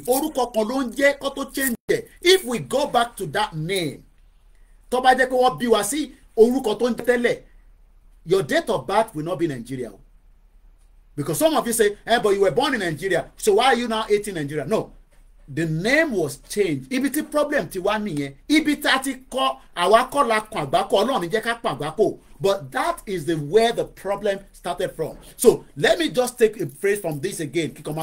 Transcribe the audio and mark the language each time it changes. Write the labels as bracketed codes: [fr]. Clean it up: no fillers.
[yo] Orúkọ kan ló ń jẹ́ kó tó [en] change it. If we go back to that name, [yo] tó bá jẹ́ pé wọ́n bí wa sí orúkọ tó ń tẹ́lẹ̀, [en] your date of birth will not be Nigeria. Because some of you say, but you were born in Nigeria, so why are you now hating Nigeria? No, the name was changed. [yo] Ibi tí problem ti wá nìyẹn. Ibi tá ti kọ́ àwa kọ́ la kàn àgbákò Ọlọ́run ní jẹ́ ká pàn àgbákò. [en] But that is where the problem started from. So let me just take a phrase from this again.